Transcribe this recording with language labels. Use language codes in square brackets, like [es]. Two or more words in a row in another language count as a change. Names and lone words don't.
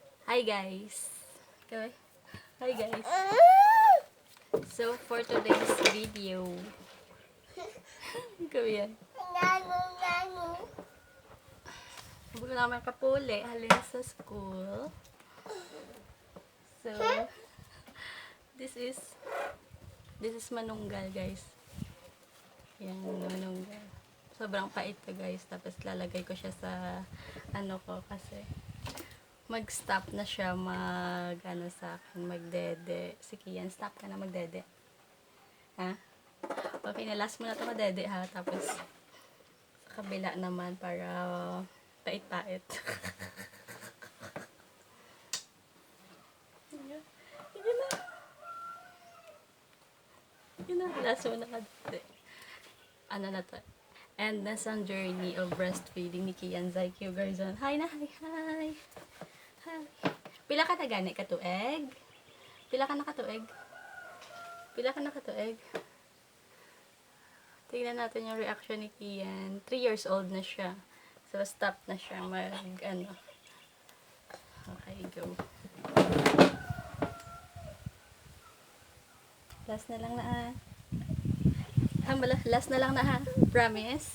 [en] Hi guys. Okay. Hi guys. So for today's video, [tl] yan. [hil] Huwag naman kapuli, halin sa school. [en] So this is manunggal guys. [tl] Yan, manunggal. Sobrang pait to guys. Tapos lalagay ko siya sa ano ko kasi mag-stop na siya sa akin, magdede. Sige yan, stop ka na magdede. Ha? Okay, na last mo na ito magdede ha. Tapos, sa kabila naman para pait-pait. Sige na. Sige na, last mo na magdede. Ano na to? [en] And that's [tl] ang [en] journey of breastfeeding [tl] ni Kian Zyke Garzon. [en] Hi na, hi, hi. Hi. [hil] Pila ka na gani katuig? Pila ka na katuig? Pila ka na katuig? [tl] Tingnan natin yung reaction ni Kian. [en] 3 years old [tl] na siya. So, stop na siya [en] Okay, go. [tl] Last na lang na ha. Last na lang na ha. Promise?